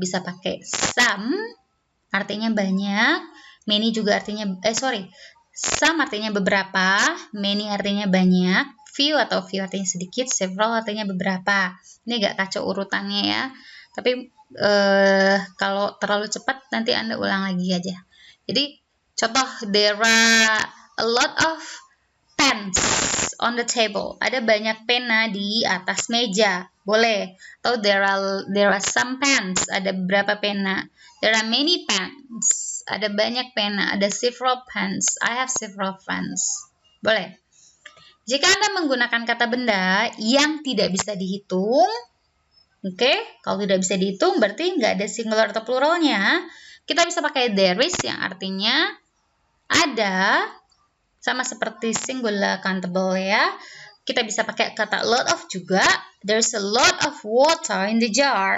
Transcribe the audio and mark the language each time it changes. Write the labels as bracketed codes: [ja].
[id] Bisa pakai some, artinya banyak. Many juga artinya, some artinya beberapa, many artinya banyak, few atau few artinya sedikit, several artinya beberapa. Ini agak kacau urutannya ya. Tapi kalau terlalu cepat nanti Anda ulang lagi aja. Jadi contoh, [en] there are a lot of pens on the table. [id] Ada banyak pena di atas meja. Boleh. Atau [en] there are some pens. [id] Ada beberapa pena. [en] There are many pens. [id] Ada banyak pena, ada [en] several pens. I have several pens. [id] Boleh. Jika Anda menggunakan kata benda yang tidak bisa dihitung, oke, kalau tidak bisa dihitung berarti nggak ada singular atau pluralnya, kita bisa pakai [en] there is [id] yang artinya ada, sama seperti singular countable ya. Kita bisa pakai kata lot of juga. [en] There's a lot of water in the jar.